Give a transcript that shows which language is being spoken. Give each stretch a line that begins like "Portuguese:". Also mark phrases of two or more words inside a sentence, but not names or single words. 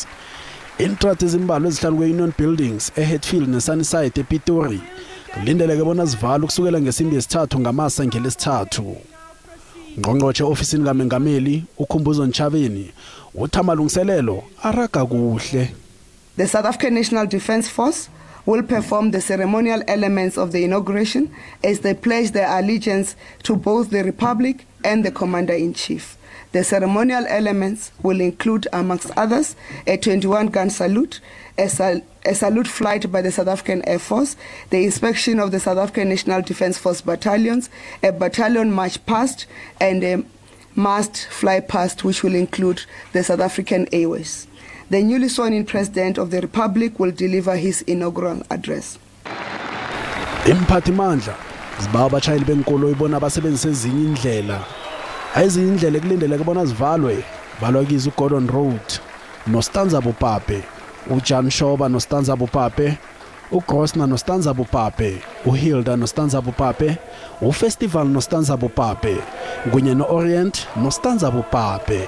South Ndebele: Intrathi ezimbalwa ezihlanu kwe-Union Buildings eHatfield neSunnyside ePitori kulindeleke bona zivalwe kusukela ngesimbi yesithathu ngamasa ngelesithathu. Ngqongqoshe ofisini kaMengameli uKhumbuzo Ntshaveni uthi amalungiselelo araga kuhle.
English: The South African National Defence Force will perform the ceremonial elements of the inauguration as they pledge their allegiance to both the Republic and the Commander-in-Chief. The ceremonial elements will include, amongst others, a 21-gun salute, a salute flight by the South African Air Force, the inspection of the South African National Defence Force battalions, a battalion march past, and a mast fly past, which will include the South African Airways. The newly sworn-in President of the Republic will deliver his inaugural address.
South Ndebele: Imphathimandla zibawa abashayeli benkolo ibona abasebenzisa ezinye indlela. Ezinye indlela ekulindeleke bona zivalwe balwa kizo uGordon Road noStanza Bopape, uJan Shoba noStanza Bopape, uGrosna noStanza Bopape, uHilda noStanza Bopape, uFestival noStanza Bopape, kunye noOrient noStanza Bopape.